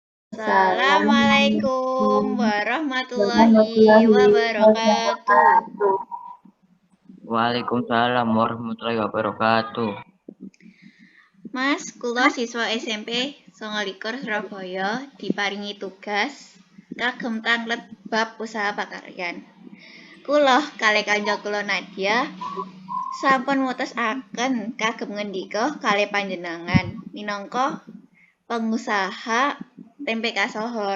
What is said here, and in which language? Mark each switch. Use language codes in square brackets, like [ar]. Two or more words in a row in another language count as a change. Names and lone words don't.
[ar] Assalamualaikum Assalamualaikum warahmatullahi warahmatullahi wabarakatuh. wabarakatuh. وعليكم السلام ورحمة الله وبركاته. [jv] Mas, kula siswa SMP 29 Surabaya diparingi tugas kagem tanglet bab usaha pakaryan. Kula kalih kanca kula Nadia sampun mutusaken kagem ngendika kalih panjenengan minangka pengusaha tempe kasohor.